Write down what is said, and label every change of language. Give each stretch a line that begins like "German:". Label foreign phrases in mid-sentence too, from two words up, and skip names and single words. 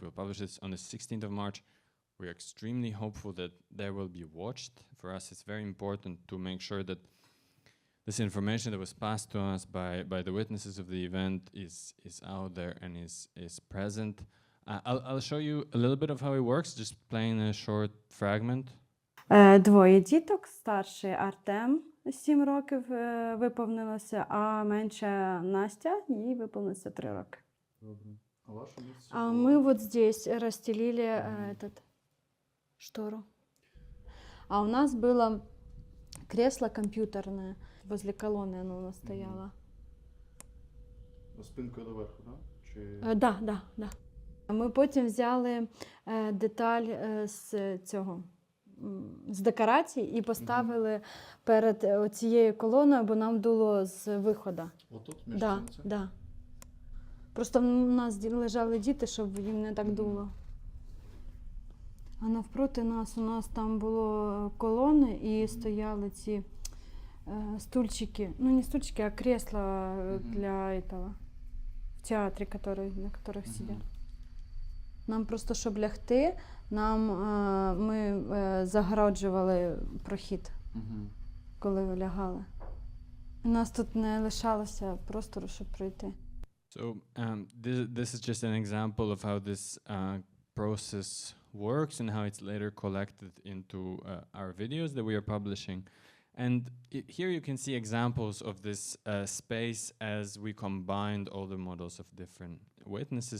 English: We'll publish this on the 16th of March. We're extremely hopeful that they will be watched. For us, it's very important to make sure that this information that was passed to us by the witnesses of the event is out there and is present. I'll show you a little bit of how it works, just playing a short fragment.
Ukrainian: Двоє діток, старший Артем, 7 років виповнилося, а менша Настя, їй виповнилося 3 роки. Добре. А ваше місце?
Russian: А мы вот здесь расстелили этот штору. А у нас было кресло компьютерное, возле колонны оно у нас стояло.
Ukrainian: Спинкою доверху, так? Чи...
Russian: Да.
Ukrainian: Ми потім взяли деталь з цього, з декорацій і поставили перед цією колоною, бо нам дуло з виходу. Отут між цим?
Russian: Да.
Ukrainian: Просто у нас лежали діти, щоб їм не так дуло. А навпроти нас, у нас там було колони і стояли ці стульчики, ну не стульчики, а кресла
Russian: для этого,
Ukrainian: в театрі,
Russian: на которых
Ukrainian: сидять. Нам просто, щоб лягти, ми загороджували прохід, коли лягали. У нас тут не лишалося простору, щоб пройти.
English: So this is just an example of how this process works and how it's later collected into our videos that we are publishing. And here you can see examples of this space as we combined all the models of different witnesses.